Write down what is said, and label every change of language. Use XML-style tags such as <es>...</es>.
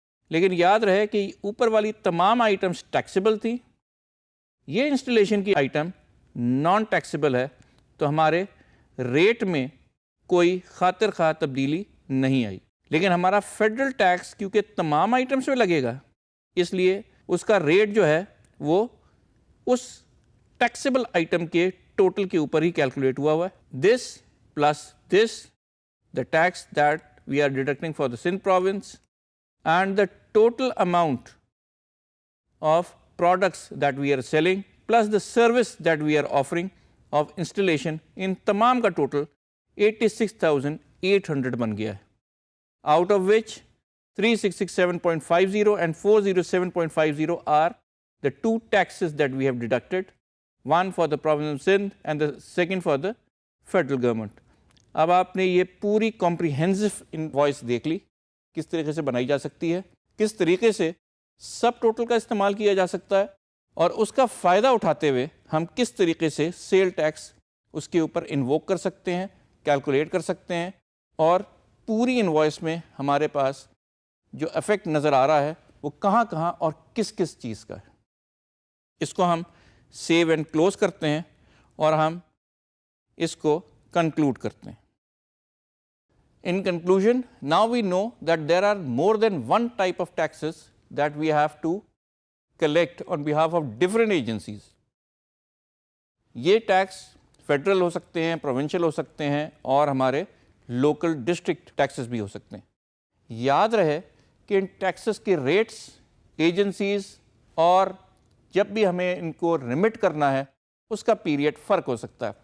<ur>لیکن یاد رہے کہ اوپر والی تمام آئٹمس ٹیکسیبل تھی, یہ انسٹالیشن کی آئٹم نان ٹیکسیبل ہے, تو ہمارے ریٹ میں کوئی خاطر خواہ تبدیلی نہیں آئی. لیکن ہمارا فیڈرل ٹیکس کیونکہ تمام آئٹمس میں لگے گا, اس لیے اس کا ریٹ جو ہے وہ اس ٹیکسیبل آئٹم کے ٹوٹل کے اوپر ہی کیلکولیٹ ہوا ہے.</ur> <en>this plus this, the tax that we are deducting for the Sindh province, and the total amount of products that we are selling plus the service that we are offering of installation in</en> <ur>tamam ka total 86,800 ban gaya hai,</ur> <en>out of which 3667.50 and 407.50 are the two taxes that we have deducted, one for the province of Sindh and the second for the federal government.</en> <ur>اب آپ نے یہ پوری comprehensive invoice دیکھ لی کس طریقے سے بنائی جا سکتی ہے, کس طریقے سے سب ٹوٹل کا استعمال کیا جا سکتا ہے, اور اس کا فائدہ اٹھاتے ہوئے ہم کس طریقے سے سیل ٹیکس اس کے اوپر انووک کر سکتے ہیں, کیلکولیٹ کر سکتے ہیں, اور پوری انوائس میں ہمارے پاس جو افیکٹ نظر آ رہا ہے وہ کہاں کہاں اور کس کس چیز کا ہے. اس کو ہم سیو اینڈ کلوز کرتے ہیں اور ہم اس کو کنکلوڈ کرتے ہیں.</ur> <en>In conclusion, now we know that there are more than one type of taxes that we have to collect on behalf of different agencies.</en> <ur>یہ ٹیکس فیڈرل ہو سکتے ہیں, پروونشل ہو سکتے ہیں, اور ہمارے لوکل ڈسٹرکٹ ٹیکسز بھی ہو سکتے ہیں. یاد رہے کہ ان ٹیکسز کے ریٹس, ایجنسیز, اور جب بھی ہمیں ان کو ریمٹ کرنا ہے اس کا پیریڈ فرق ہو سکتا ہے.</ur>